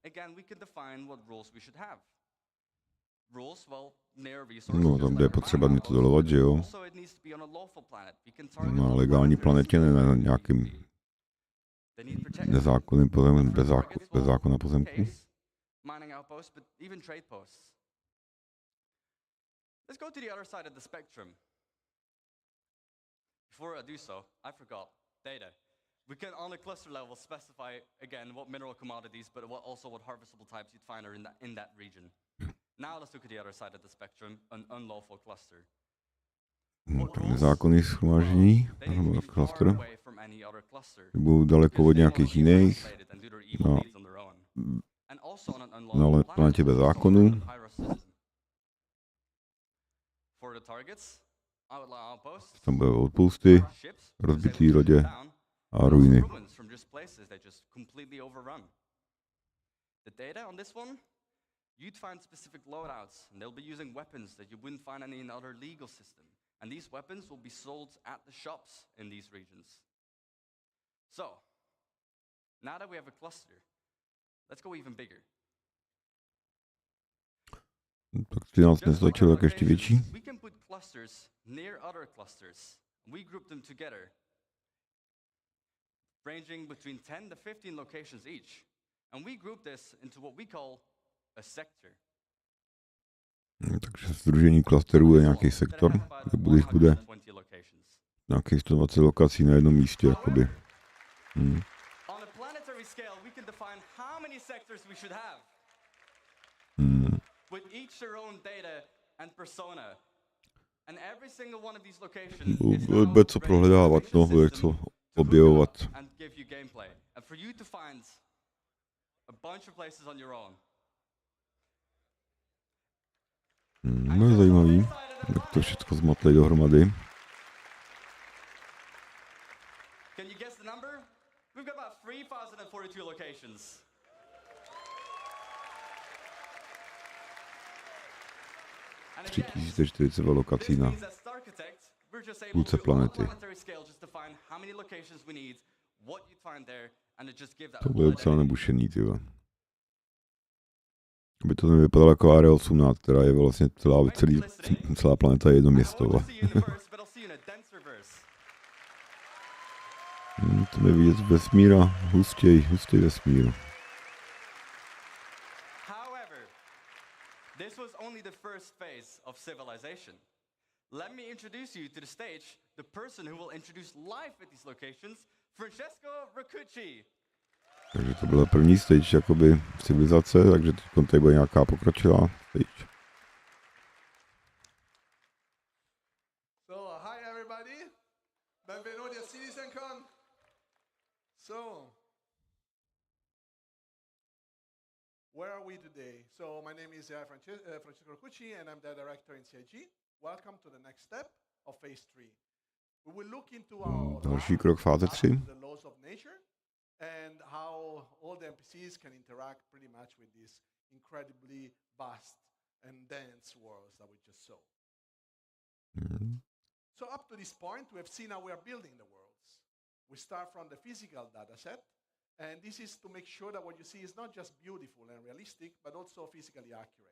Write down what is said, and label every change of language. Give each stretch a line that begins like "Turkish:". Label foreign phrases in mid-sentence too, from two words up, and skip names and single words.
Czech: No, tam bude potřeba něco dolovat, že jo? Na legální planetě, ne na nějakým nezákonným pozemku, bez zákona pozemku.
English: Let's go to the other side of the spectrum. Before I do so, I forgot data. We can on a cluster level specify again what mineral commodities, but also what harvestable types you'd find are in that region. Now let's look at the other side of the spectrum, an unlawful cluster.
Czech: Nezákonný shromáždění, cluster, budou daleko od nějakých jiných, na planetě bez zákonu. Tam budou outposty, rozbitý lodě a ruiny.
English: You'd find specific loadouts, and they'll be using weapons that you wouldn't find any in other legal system. And these weapons will be sold at the shops in these regions. So, now that we have a cluster, let's go even bigger.
Czech: Tak 13 nestačilo, tak ještě větší.
English: We can put clusters near other clusters. We group them together, ranging between 10 to 15 locations each. And we group this into what we call a sector.
Czech: Takže sdružení klasterů je nějaký sektor, kde jich bude nějakých 120 lokací na jednom místě, jakoby.
English: On a planetary scale, we can define how many sectors we should have. With each their own data and persona. And every single one of these locations
Czech: bude co prohledávat, no, bude co objevovat.
English: And give you gameplay. And for you to find a bunch of places on your own.
Czech: No je zajímavý, jak to všechno zmotlej dohromady.
English: Can you guess the number? We've got about 3,042 locations. And again,
Czech: 3042 lokací na půlce planety. To bude docela nebušený, tyhle. Aby to nevypadalo jako RY18, která je vlastně celá planeta je jedno město. To je vidět z vesmíra, hustý vesmír.
English: This was only the first phase of civilization. Let me introduce you to the stage, the person who will introduce life at these locations, Francesco Raccucci.
Czech: Takže to byla první stage jakoby civilizace, takže teď tady bude nějaká pokročilá stage.
English: So, hi everybody.
Italian: Benvenuti a CitizenCon.
English: So, where are we today? So, my name is Francesco Cucci and I'm the director in CIG. Welcome to the next step of phase 3. We will look into our
Czech: Další krok fáze 3.
English: the laws of nature and how all the NPCs can interact pretty much with these incredibly vast and dense worlds that we just saw. So up to this point, we have seen how we are building the worlds. We start from the physical data set, and this is to make sure that what you see is not just beautiful and realistic, but also physically accurate.